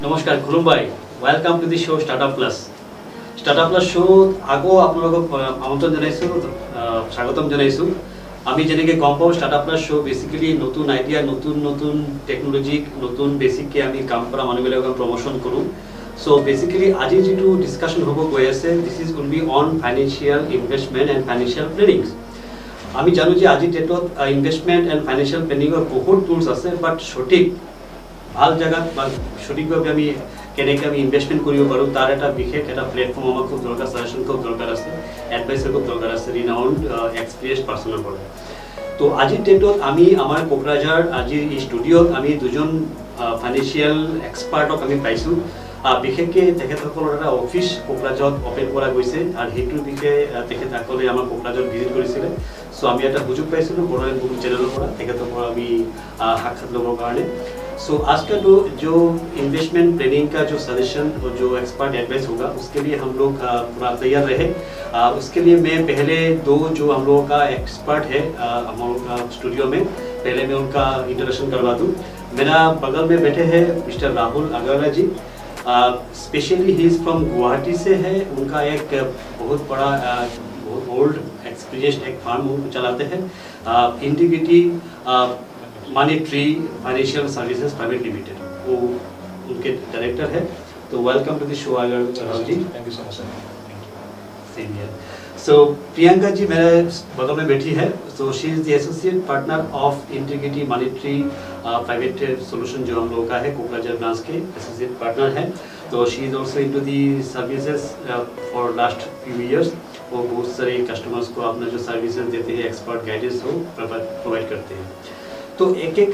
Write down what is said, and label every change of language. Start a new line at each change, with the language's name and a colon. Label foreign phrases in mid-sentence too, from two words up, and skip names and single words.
Assamese: নমস্কাৰ খুলুমবাই
English: welcome to the show
Assamese: স্টার্টআপ প্লাস শো আগো আপোনালোকক আমন্ত্ৰণ জনাইছোঁ স্বাগতম জনাইছোঁ আমি যেনেকৈ গম পাওঁ স্টার্টআপ প্লাস শো বেসিক্যালি নতুন আইডিয়া নতুন টেকনোলজি নতুন বেসিককে আমি কাম কৰা মানুহবিলাকক প্ৰমোশন কৰোঁ
English: so basically
Assamese: আজি যেটো ডিসকাশন হ'ব গৈ আছে
English: this is will be on financial investment and financial planning
Assamese: আমি জানো যে আজি ডেটত
English: investment and financial
Assamese: প্ল্যানিংৰ বহুত টুলস আছে বাট সঠিক ভাল জায়গাত বা সঠিকভাবে আমি কেনেকৈ আমি ইনভেষ্টমেন্ট কৰিব পাৰোঁ তাৰ এটা বিশেষ এটা প্লেটফৰ্ম আমাক খুব দৰকাৰ সাজেশন খুব দৰকাৰ আছে এডভাইসৰ খুব দৰকাৰ আছে
English: renowned experience
Assamese: পাৰ্সনৰ পৰা তো আজিৰ ডেটত আমি আমাৰ কোকৰাঝাৰ আজিৰ এই ষ্টুডিঅ'ত আমি দুজন
English: financial expert
Assamese: আমি পাইছোঁ বিশেষকৈ তেখেতসকলৰ এটা অফিচ কোকৰাঝাৰত অপেন কৰা গৈছে আৰু সেইটোৰ বিষয়ে তেখেতসকলে আমাৰ কোকৰাঝাৰত ভিজিট কৰিছিলে সো আমি এটা সুযোগ পাইছিলোঁ বড়োলেণ্ড বুক চেনেলৰ পৰা তেখেতসকলৰ আমি সাক্ষাৎ ল'বৰ কাৰণে
Hindi: सो आज का जो
English: investment planning
Hindi: का जो सजेशन और जो
English: expert advice
Hindi: होगा उसके लिए हम लोग पूरा तैयार रहे उसके लिए मैं पहले दो जो हम लोगों का एक्सपर्ट है हम लोग का स्टूडियो में पहले मैं उनका इंट्रोडक्शन करवा दूँ मेरा बगल में बैठे हैं मिस्टर राहुल अग्रवाल जी
English: specially he is from
Hindi: गुवाहाटी से है उनका एक बहुत बड़ा बहुत
English: old experience
Hindi: एक फार्म चलाते हैं इंटीग्रिटी मनी ट्री फाइनेंशियल सर्विसेज प्राइवेट लिमिटेड वो उनके डायरेक्टर है तो
English: welcome to the show
Hindi: राहुल जी
English: thank you so much same here so
Hindi: प्रियंका जी मेरे बगल में बैठी है सो
English: she is the associate partner of
Hindi: इंटीग्रिटी मनी ट्री प्राइवेट सॉल्यूशन जो हम लोग का है कोकराझार ब्रांच के
English: associate partner
Hindi: है तो
English: she is also into the services for last few years
Hindi: वो बहुत सारे कस्टमर्स को अपना जो सर्विसेज देते हैं
English: expert guidance
Hindi: वो प्रोवाइड करते हैं तो एक एक